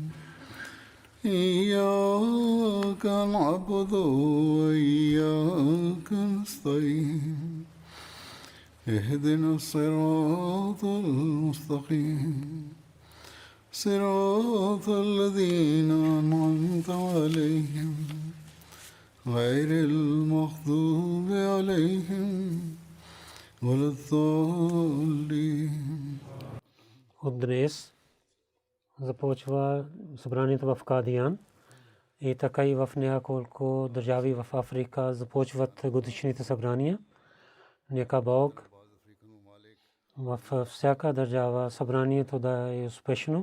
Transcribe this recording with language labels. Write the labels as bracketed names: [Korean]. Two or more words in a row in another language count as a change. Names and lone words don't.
[Arabic] إياك نعبد وإياك نستعين اهدنا الصراط المستقيم صراط الذين أنعمت عليهم غير المغضوب عليهم ولا الضالين. [Bulgarian] От днес започва събранието в Кадиян и така и в няколко държави в Африка започват годишните събрания. Нека Бог в всяка държава събранието да е успешно.